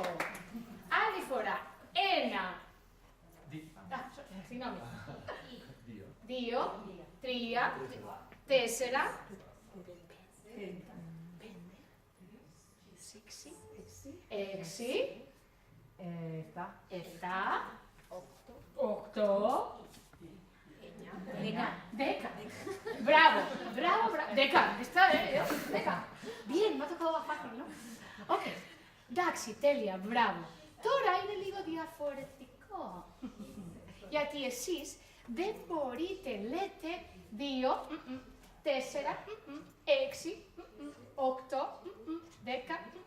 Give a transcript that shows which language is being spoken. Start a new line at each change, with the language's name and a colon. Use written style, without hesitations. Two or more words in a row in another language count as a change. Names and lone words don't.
Greek: Άλλη φορά, 1, συγγνώμη, 2, 3, 4, 6, 7, 8, 10.
Spanish: Bravo. 10. Está bien, 10. Bien, me ha tocado fácil, ¿no?
Greek: Ok. Εντάξει, τέλεια, μπράβο. Τώρα είναι λίγο διαφορετικό. Γιατί εσείς δεν μπορείτε, λέτε 2, 4, 6, 8, 10.